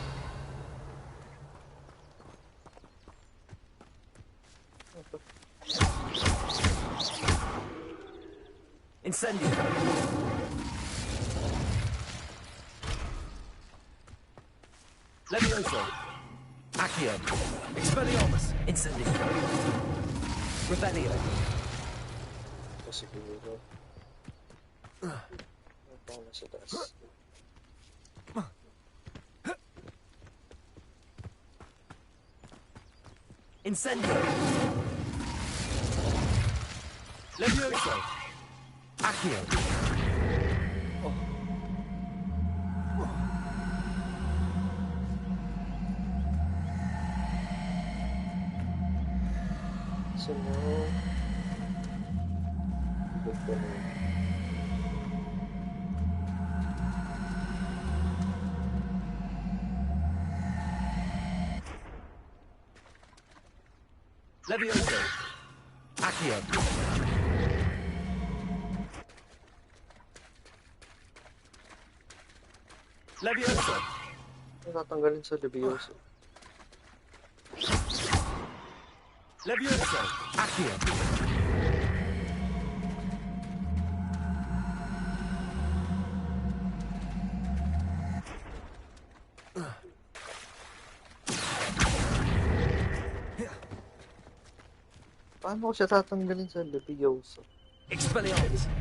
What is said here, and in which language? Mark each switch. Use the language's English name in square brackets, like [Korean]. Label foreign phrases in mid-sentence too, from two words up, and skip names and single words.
[Latin] Incendio. Levioso. Accio. Expelliarmus. Incendio. Revelio. [Filipino] siguro. Paano sa taas? [Latin] Incendio. Levioso. Accio. [Filipino] Sunod. Ibig ko na. [Latin] Levioso. Accio. Levioso. [Filipino] Natanggalin sa Levioso. [Latin] Levioso. Accio. [Filipino] Paano ko siya tatanggalin sa Levioso? [Latin] Expelliarmus.